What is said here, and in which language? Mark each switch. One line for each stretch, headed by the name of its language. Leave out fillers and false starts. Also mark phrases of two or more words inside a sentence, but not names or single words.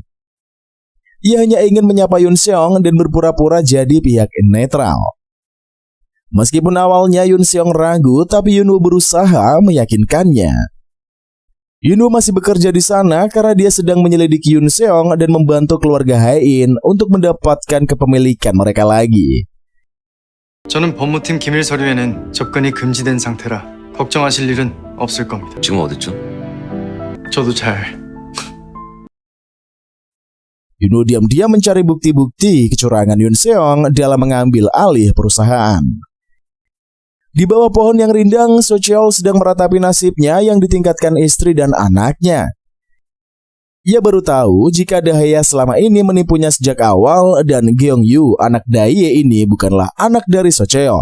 Indonesian: Ia hanya ingin menyapa Yun Seong dan berpura-pura jadi pihak netral. Meskipun awalnya Yun Seong ragu, tapi Yunwoo berusaha meyakinkannya. Yunwoo masih bekerja di sana karena dia sedang menyelidiki Yun Seong dan membantu keluarga Hain untuk mendapatkan kepemilikan mereka lagi.
Korean: 저는 법무팀 기밀 서류에는 접근이 금지된 상태라 걱정하실 일은 없을 겁니다. 지금 어딨죠? 저도 잘
Indonesian: Yunwoo diam-diam mencari bukti-bukti kecurangan Yun Seong dalam mengambil alih perusahaan. Di bawah pohon yang rindang, So Cheol sedang meratapi nasibnya yang ditingkatkan istri dan anaknya. Ia baru tahu jika Dahya selama ini menipunya sejak awal dan Gyeong Yu, anak Daye ini bukanlah anak dari So Cheol.